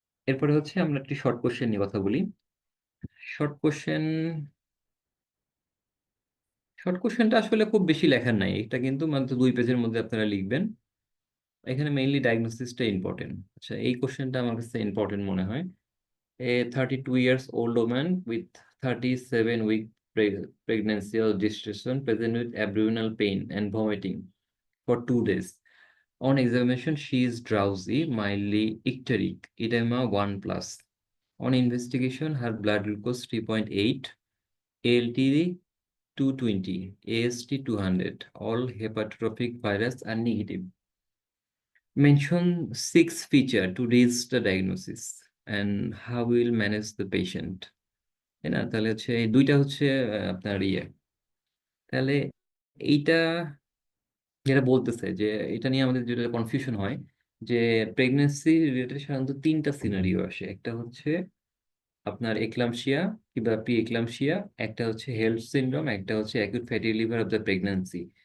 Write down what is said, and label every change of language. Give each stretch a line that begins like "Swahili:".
Bangla: এরপরে হচ্ছে আমরা একটি শর্ট কোশ্চেন নিয়ে কথা বলি। শর্ট কোশ্চেন, শর্ট কোশ্চেনটা আসলে খুব বেশি লেখার নাই, এটা কিন্তু মাত্র 2 পেজের মধ্যে আপনারা লিখবেন। এখানে মেইনলি ডায়াগনোসিসটা ইম্পর্টেন্ট। আচ্ছা, এই কোশ্চেনটা আমার কাছে ইম্পর্টেন্ট মনে হয়।
English: A 32 years old woman with 37-week pregnancy or gestation present with abdominal pain and vomiting for 2 days. On examination, she is drowsy, mildly icteric, edema 1+. On investigation, her blood glucose 3.8, ALT 220, AST 200. All hepatotrophic virus are negative. Mention 6 features to reach the diagnosis and how we will manage the patient.
Bangla: তাই না? তাহলে হচ্ছে এই দুইটা হচ্ছে আপনার তাহলে এইটা যেটা বলতেছে যে এটা নিয়ে আমাদের যেটা কনফিউশন হয় যে প্রেগনেন্সি রিলেটেড সাধারণত 3টা সিনারিও আসে। একটা হচ্ছে আপনার এক্লামশিয়া কিংবা প্রি এক্লামশিয়া, একটা হচ্ছে হেল্প সিনড্রোম, একটা হচ্ছে acute fatty liver of the pregnancy.